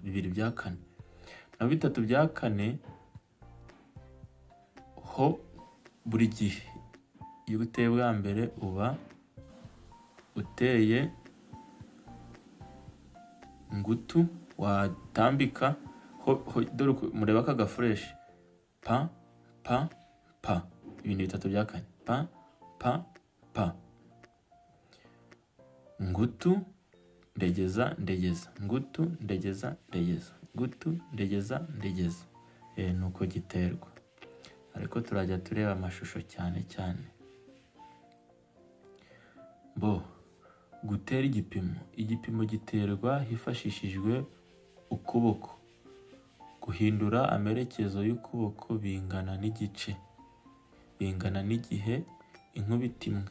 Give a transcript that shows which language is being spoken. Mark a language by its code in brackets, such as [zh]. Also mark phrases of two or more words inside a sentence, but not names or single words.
[rw] 2/4. Na 3/4 ho buri gihe iyo uteye bwa mbere uba uteye ngutu watambika dore mureba aka gafureshi pa pa pa, ibintu bitatu bya kane, pa pa pa, ngutu ndegeza ndegeza, ngutu ndegeza ndegeza, ngutu ndegeza ndegeza. Nuko giterwa, ariko turajya tureba amashusho cyane cyane. Gutera igipimo giterwa hifashishijwe ukuboko. Guhindura amerekezo y'ukuboko bingana n'igice, bingana n'igihe inkubita imwe.